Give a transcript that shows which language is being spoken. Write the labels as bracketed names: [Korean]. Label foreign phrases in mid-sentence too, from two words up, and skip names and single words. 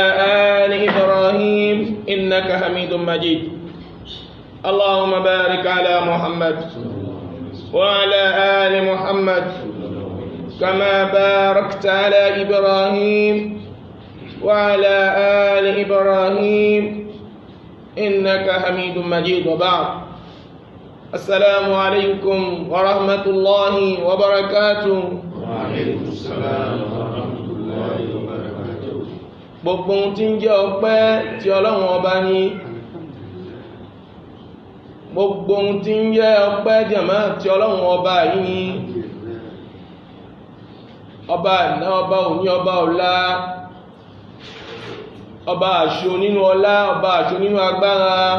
[Arabic] آل إبراهيم إنك حميد مجيد اللهم بارك على محمد وعلى آل محمد كما باركت على إبراهيم وعلى آل إبراهيم إنك حميد مجيد وبعد السلام عليكم ورحمة الله وبركاته وعليكم السلام ورحمة الله وبركاته. [Yoruba] gbogbo ohun tí ń jẹ́ ọpẹ́ tí Ọlọ́run ọba ní gbogbo ohun tí ń jẹ́ ọpẹ́ jẹ̀mọ́ tí Ọlọ́run ọba yìí ní ọba àná ọba òní ọba ọ̀la ọba àṣọ nínú ọlá ọba àṣọ nínú agbára